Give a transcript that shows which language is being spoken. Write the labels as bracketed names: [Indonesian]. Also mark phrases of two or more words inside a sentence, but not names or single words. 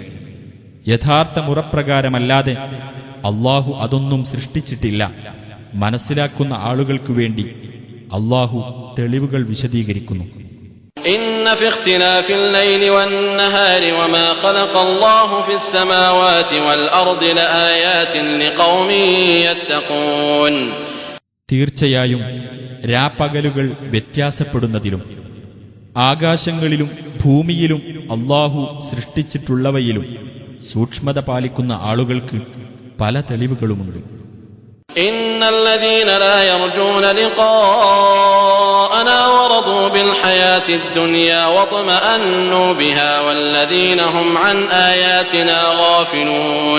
[Malayalam] യഥാർത്ഥ മുറപ്രകാരമല്ലാതെ അല്ലാഹു അതൊന്നും സൃഷ്ടിച്ചിട്ടില്ല. മനസ്സിലാക്കുന്ന ആളുകൾക്കു വേണ്ടി അല്ലാഹു തെളിവുകൾ വിശദീകരിക്കുന്നു. [Arabic] إن في اختلاف الليل والنهار وما خلق الله في السماوات والأرض لآيات لقوم يتقون. [Malayalam] തീർച്ചയായും രാപ്പകലുകൾ വ്യത്യാസപ്പെടുന്നതിലും ആകാശങ്ങളിലും ഭൂമിയിലും അല്ലാഹു സൃഷ്ടിച്ചിട്ടുള്ളവയിലും സൂക്ഷ്മത പാലിക്കുന്ന ആളുകൾക്ക് പല തെളിവുകളുമുണ്ട്. [Arabic] إن الذين لا يرجون لقاءنا ورضوا بالحياة الدنيا واطمأنوا بها والذين هم عن آياتنا غافلون.